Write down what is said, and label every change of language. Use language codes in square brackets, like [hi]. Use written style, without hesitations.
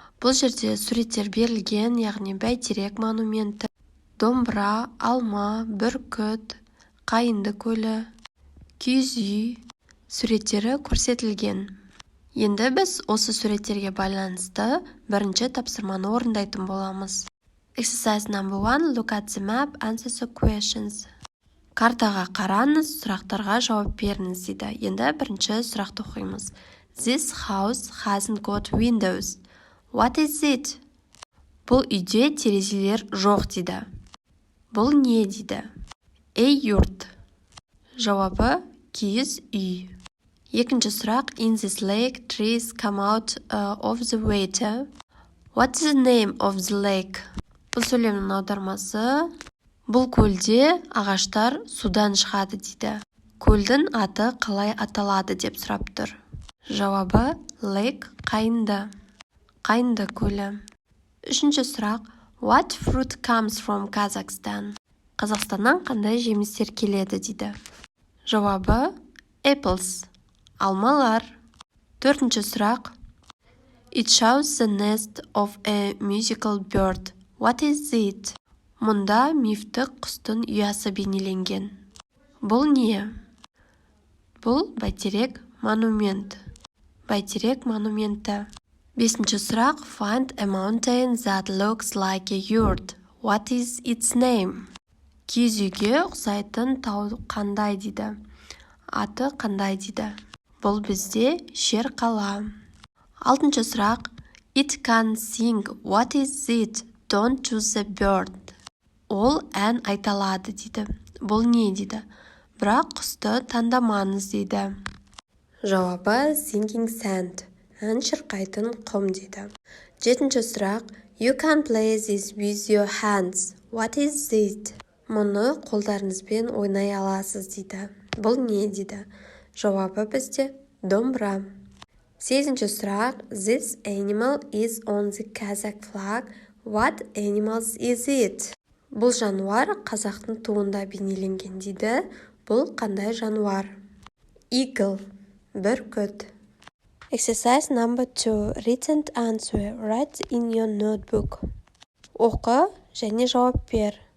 [kk] Бұл жерде суреттер берілген, яғни бәйтерек монументі, домбыра, алма, бүркіт, қайынды көлі, киіз үй суреттері көрсетілген. Енді біз осы суреттерге байланысты бірінші тапсырманы орындайтын боламыз. [en] Exercise number 1. Look at the map, answer the questions. [kk] Картаға қараңыз, сұрақтарға жауап беріңіз дейді. Енді бірінші сұрақты оқимыз. [en] This house hasn't got windows. What is it? [kk] Бұл үйде терезелер жоқ дейді. Бұл не дейді? Йорт. Жауабы киіз үй. Екінші сұрақ. [en] In this lake, trees come out of the water. What is the name of the lake? [kk] Бұл сөйлемнің аудармасы. Бұл көлде ағаштар судан шығады дейді. Көлдің аты қалай аталады деп сұрап тұр. Жауабы lake қайынды. Қайынды көлі. Үшінші сұрақ. [en] What fruit comes from Kazakhstan? [kk] Қазақстаннан қандай жемістер келеді дейді. Жауабы apples. Алмалар. Төртінші сұрақ. [en] It shows the nest of a musical bird. What is it? [kk] Мұнда мифтік құстың ұясы бейнеленген. Бұл не? Бұл бәйтерек монумент. Бәйтерек монументі. Бесінші сұрақ. [en] Find a mountain that looks like a yurt. What is its name? [kk] Киіз үйге ұқсайтын тау қандай дейді. Аты қандай дейді. Бұл бізде шер қала. Алтыншы сұрақ. [en] It can sing. What is it? Don't choose the bird. [kk] Ол ән айталады дейді. Бұл не дейді? Бірақ құсты таңдамаңыз дейді. Жауабы [en] singing sand. [kk] Ән шырқайтын құм дейді. Жетінші сұрақ. [en] You can play this with your hands. What is it? [kk] Мұны қолдарыңызбен ойнай аласыз дейді. Бұл не дейді? Жауабы бізде домбыра. Сегізінші сұрақ. [en] This animal is on the Kazakh flag. What animals is it? [kk] Бұл жануар қазақтың туында бейнеленген дейді. Бұл қандай жануар? Eagle. Бүркіт. [en] Exercise number 2. Read and answer. Write in your notebook. [kk] Оқы және жауап бер.